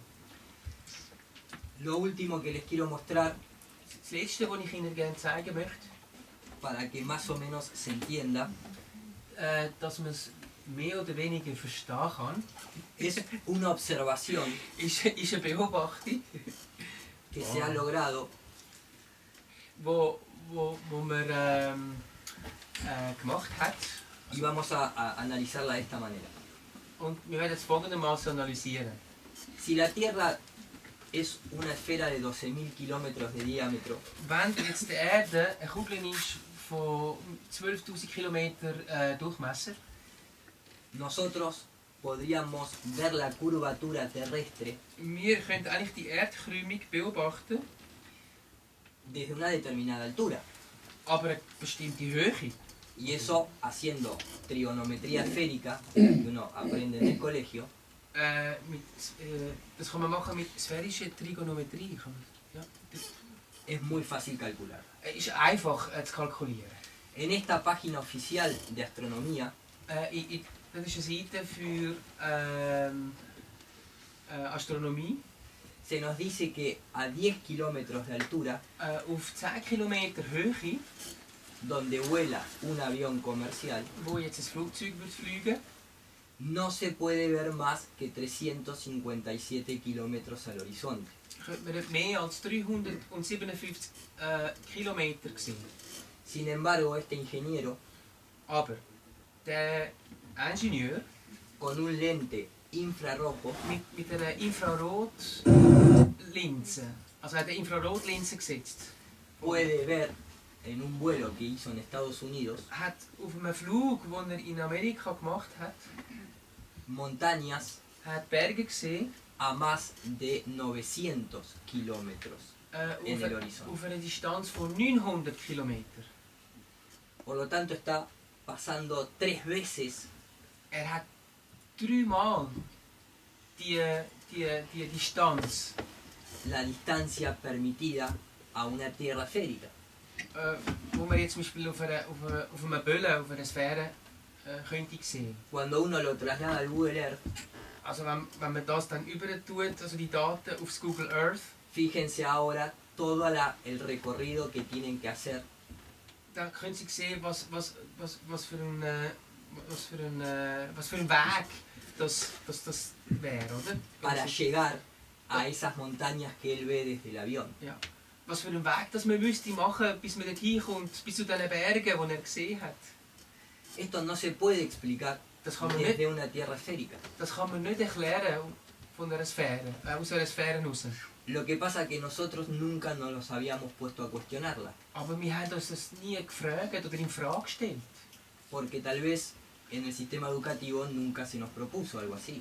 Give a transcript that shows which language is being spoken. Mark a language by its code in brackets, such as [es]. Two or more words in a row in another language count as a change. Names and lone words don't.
[es] Lo último que les quiero mostrar, [de] Das Letzte, was ich Ihnen gerne zeigen möchte, [es] para que más o menos se entienda, [de] dass man es mehr oder weniger verstehen kann, [es] es una observación [de] ist eine Beobachtung, [es] que se ha logrado [de] wo man gemacht hat. [es] y vamos a analizarla de esta manera. [de] Und wir werden es folgendermaßen analysieren. [es] Si la Tierra es una esfera de 12.000 kilómetros de diámetro, [de] Wenn jetzt die Erde eine Kugel ist von 12.000 Kilometer Durchmesser, [es] nosotros podríamos ver la curvatura terrestre [de] wir können eigentlich die Erdkrümmung beobachten, [es] desde una determinada altura. [de] aber eine bestimmte Höhe. [es] Y eso haciendo trigonometría esférica, que uno aprende en el colegio, [de] Das kann man machen mit sphärischer Trigonometrie. Ja. [es] es muy fácil calcular. [de] Ist einfach zu kalkulieren. [es] En esta página oficial de astronomía, [de] Das ist eine Seite für Astronomie. [es] se nos dice que a 10 kilómetros de altura, [de] Auf 10 Kilometer Höhe, [es] donde vuela un avión comercial, [de] wo jetzt ein Flugzeug wird fliegen, [es] no se puede ver más que 357 kilómetros al horizonte. [de] könnte man nicht mehr als 357 Kilometer sehen. [es] Sin embargo, este ingeniero, [de] Aber der Ingenieur [es] con un lente infrarrojo, [de] mit einer Infrarotlinse, also er hat eine Infrarotlinse gesetzt, [es] puede ver en un vuelo que hizo en Estados Unidos [de] hat auf einem Flug, den er in Amerika gemacht hat, [es] montañas [de] hat Berge gesehen [es] a más de 900 kilómetros en el horizonte. [de] auf einer Distanz von 900 Kilometer. [es] Por lo tanto, está pasando 3 veces [de] Er hat dreimal die Distanz, [es] la distancia permitida a una Tierra esférica. [de] wo man jetzt zum Beispiel auf einer Bölle, auf einer Sphäre könnte sehen. [es] Cuando uno lo traslada al Google Earth, [de] Also wenn man das dann über tut, also die Daten aufs Google Earth, [es] fíjense ahora todo el recorrido que tienen que hacer [de] dann können Sie sehen, was für ein Weg das wäre, oder? [es] para llegar a esas montañas que él ve desde el avión. [de] Ja. Was für ein Weg das man müsste machen, bis man dorthin kommt, bis zu diesen Bergen, die er gesehen hat. [es] Esto no se puede explicar [de] Das kann man [es] desde una Tierra esférica. [de] Das kann man nicht erklären von einer Sphäre, aus einer Sphäre raus. [es] Lo que pasa es que nosotros nunca nos los habíamos puesto a cuestionarla, [de] Aber wir haben uns das nie gefragt oder in Frage gestellt. [es] porque tal vez en el sistema educativo nunca se nos propuso algo así.